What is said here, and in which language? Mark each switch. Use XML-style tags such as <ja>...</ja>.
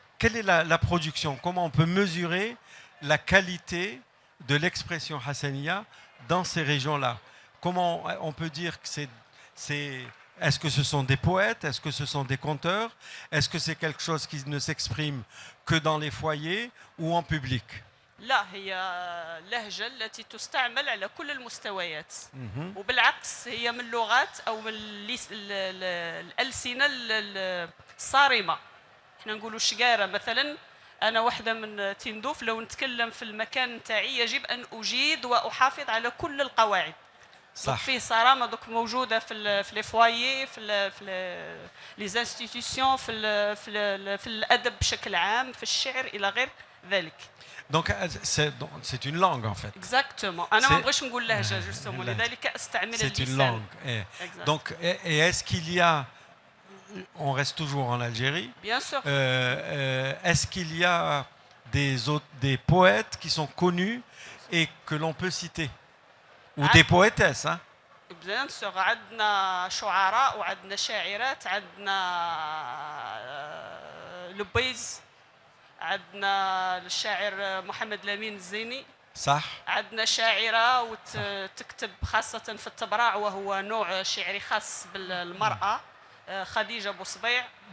<fr>Quelle est la production? Comment on peut mesurer la qualité de l'expression hassaniya dans ces régions-là? Comment on peut dire que est-ce que ce sont des poètes? Est-ce que ce sont des conteurs? Est-ce que c'est quelque chose qui ne s'exprime que dans les foyers ou en public?</fr> <ar>لا، هي اللهجة التي تستعمل على كل المستويات، وبالعكس هي من اللغات أو من الألسنة الصارمة. احنا نقولوا الشقارة مثلا، أنا واحدة من تندوف، لو نتكلم في المكان تاعي يجب أن أجيد وأحافظ على كل القواعد. صح. فيه صرامة دوك موجودة في لي فوايي، في لي انستيتيوشن، في الأدب بشكل عام، في الشعر إلى غير ذلك.</ar> <fr>Donc c'est une langue en fait. Exactement.</fr> <ar>أنا ما بغيش نقول لهجة justement، لذلك أستعمل اللسان.</ar> <fr>C'est une langue. Donc est-ce qu'il y a, on reste toujours en Algérie. Bien sûr. Est-ce qu'il y a des poètes qui sont connus et que l'on peut citer ou des poétesses hein? Bien sûr.</fr> <ar>عندنا شعراء وعندنا شاعرات، عندنا لبيز، عندنا الشاعر محمد لامين الزيني. صح. عندنا شاعرة وتكتب خاصة في التبراع، وهو نوع شعري خاص بالمرأة، خديجة بوصبيع.</ar>